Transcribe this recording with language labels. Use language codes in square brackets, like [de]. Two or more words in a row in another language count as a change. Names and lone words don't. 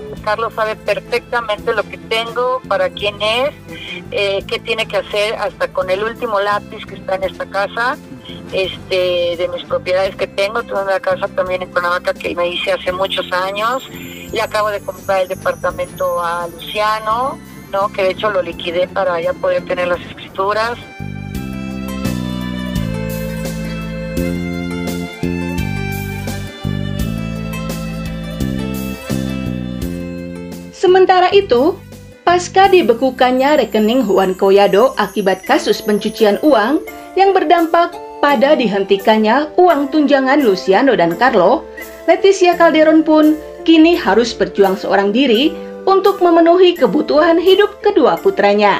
[es] Carlos sabe perfectamente lo que tengo, para quién es, qué tiene que hacer, hasta con el último lápiz que está en esta casa, de mis propiedades que tengo una casa también en Cuernavaca que me hice hace muchos años, Le acabo de comprar el departamento a Luciano, ¿no? Que de hecho lo liquidé para ya poder tener las escrituras. [id] Sementara itu, pasca dibekukannya rekening Juan Collado akibat kasus pencucian uang yang berdampak pada dihentikannya uang tunjangan Luciano dan Carlo, Leticia Calderon pun kini harus berjuang seorang diri untuk memenuhi kebutuhan hidup kedua putranya.